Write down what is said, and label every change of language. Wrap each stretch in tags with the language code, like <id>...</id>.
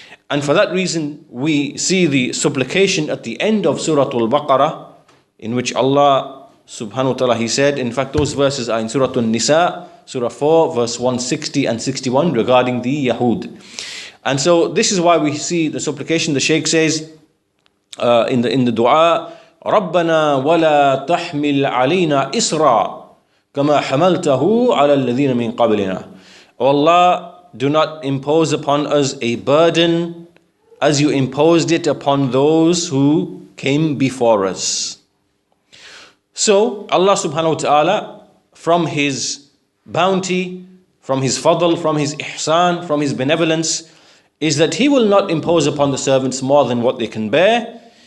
<en>And for that reason we see the supplication at the end of Surah Al-Baqarah, in which Allah subhanahu wa ta'ala, He said, in fact those verses are in Surah An-Nisa, Surah 4 verse 160 and 61, regarding the Yahud. And so this is why we see the supplication. The Shaykh says in the dua,</en> <ar>رَبَّنَا وَلَا تَحْمِلْ عَلَيْنَا إِسْرًا كَمَا حَمَلْتَهُ عَلَى الَّذِينَ مِنْ قَبْلِنَا.</ar> <en>O Allah, do not impose upon us a burden as you imposed it upon those who came before us. So Allah subhanahu wa ta'ala, from His bounty, from His fadl, from His ihsan, from His benevolence, is that He will not impose upon the servants more than what they can bear.</en>